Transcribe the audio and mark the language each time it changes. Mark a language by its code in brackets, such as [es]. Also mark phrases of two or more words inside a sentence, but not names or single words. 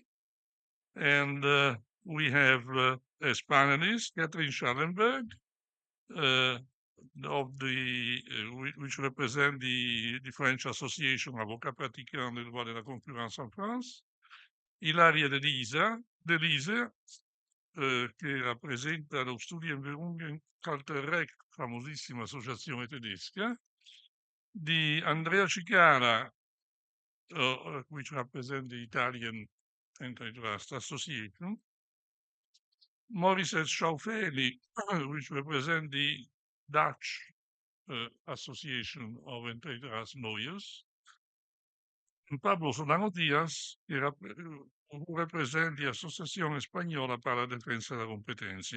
[en] And we have as panelists Catherine Schallenberg, which represent the French Association Avocats Pratiquants des droits de la concurrence en France, [it] Ilaria Delise, che rappresenta lo Studienberufungskartellrecht, famosissima associazione tedesca, di Andrea Cicara, [en] which represent the Italian Antitrust Association, Maurice Schaufeli, which represent the Dutch Association of Antitrust Lawyers, and Pablo Solano Diaz, who represent the Associación Española para la Defensa de la Competencia.